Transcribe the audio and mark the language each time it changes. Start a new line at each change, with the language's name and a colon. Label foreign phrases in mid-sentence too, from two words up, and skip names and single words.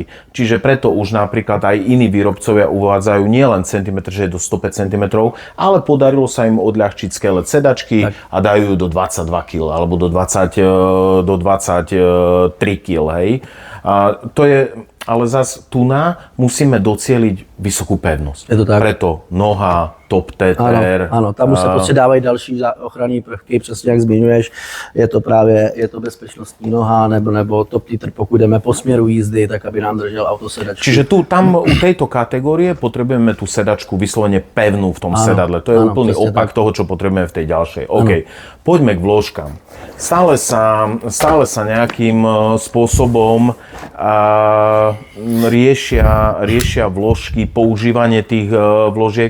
Slovak: Čiže preto už napríklad aj iní výrobcovia uvádzajú nielen centimetr, že je do 105 cm, ale podarilo sa im odľahčiť skelet sedačky a dajú ju do 22 kg alebo do 23 kg, hej. To je, ale zas musíme docieliť vysokú pevnosť. Je to tak. Preto noha,
English: top teter.
Czech: Ano, tam už se prostě dávají další ochranné prvky, přesně jak zmiňuješ. Je to bezpečnostní noha nebo
English: top teter,
Czech: pokud jdeme po směru jízdy, tak aby nám držel auto sedačku.
Slovak: Čiže tam u tejto kategórie potrebujeme tú sedačku vyslovene pevnú v tom sedadle. To je úplný opak toho, čo potrebujeme v tej ďalšej. OK, poďme k vložkám. Stále sa nejakým spôsobom riešia vložky, používanie tých vložiek.